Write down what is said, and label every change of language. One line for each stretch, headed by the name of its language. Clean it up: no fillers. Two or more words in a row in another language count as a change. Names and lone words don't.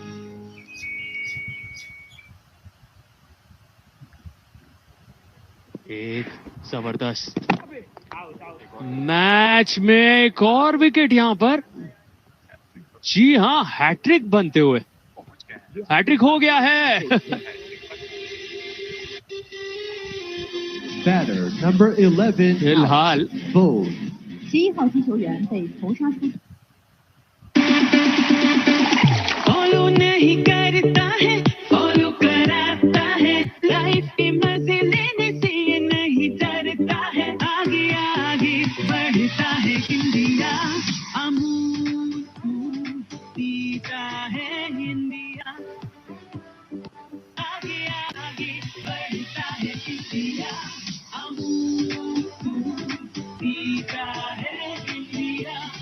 Hindi: एक जबरदस्त मैच में एक और विकेट यहां पर। जी हां, हैट्रिक बनते हुए हैट्रिक हो गया है।
English: Batter number 11.
Hindi: फिलहाल
English: Bold.
Chinese: 7 号击球员被投杀出。
Hindi: फॉलो नहीं करता है, फॉलो कराता है, लाइफ के मजे लेने से ये नहीं डरता है, आगे आगे बढ़ता है इंडिया, अमूल पीता है इंडिया, आगे आगे बढ़ता है इंडिया, अमूल पीता है इंडिया।